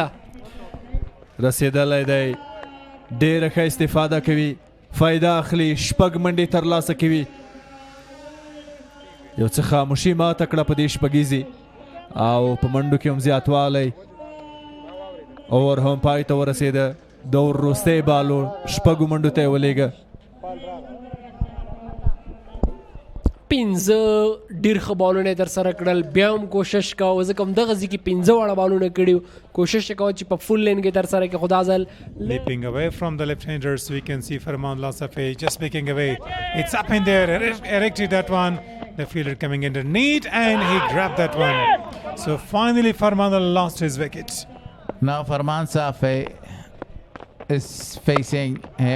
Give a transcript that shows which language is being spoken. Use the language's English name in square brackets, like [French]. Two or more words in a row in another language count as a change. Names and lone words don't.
[Pashto] رسیدلی دی ډېره ښه استفاده کوي فایده اخلي شپږ منډې ترلاسه کوي یو څه خاموشي ماته کړه په دې شپږیزې او په منډو کې هم زیاتوالی اور هم پای ته ورسېده د وروستی بالو شپږو منډو ته یې ولېږه 15 ډیر ښه بالونه تر سره کړل بیا هم کوشش کوه ځکه همدغه ځای کې 15 واړه بالونه کړي کوشش یې کوه چې په [English] full length [Pashto] کې تر سره کړي خو دا ځل [English] Leaping away from the left-handers, we can see Farmanullah Safi just making away. It's up in there, erected that one. The fielder coming underneath and he grabbed that one. So finally Farmanullah lost his wicket. Now Farman Safi is facing him.